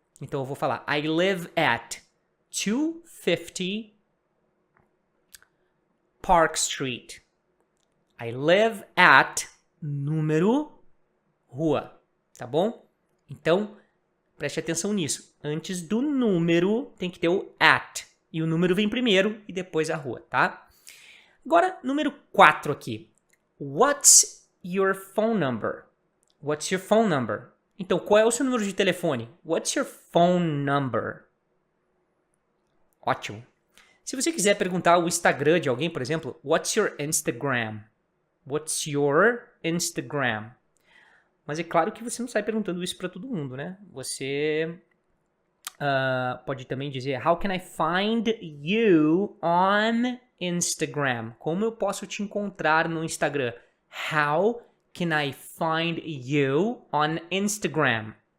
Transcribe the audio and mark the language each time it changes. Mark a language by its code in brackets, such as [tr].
[pt] Então, eu vou falar [en] I live at 250 Park Street. I live at, [pt] número, rua, tá bom? Então, preste atenção nisso. Antes do número, tem que ter o at. E o número vem primeiro e depois a rua, tá? Agora, número 4 aqui. [en] What's your phone number? What's your phone number? [pt] Então, qual é o seu número de telefone? [en] What's your phone number? [pt] Ótimo. Se você quiser perguntar o Instagram de alguém, por exemplo, [en] what's your Instagram? What's your Instagram? [pt] Mas é claro que você não sai perguntando isso para todo mundo, né? Você pode também dizer [en] How can I find you on Instagram? [pt] Como eu posso te encontrar no Instagram? [en] How can I find you on Instagram?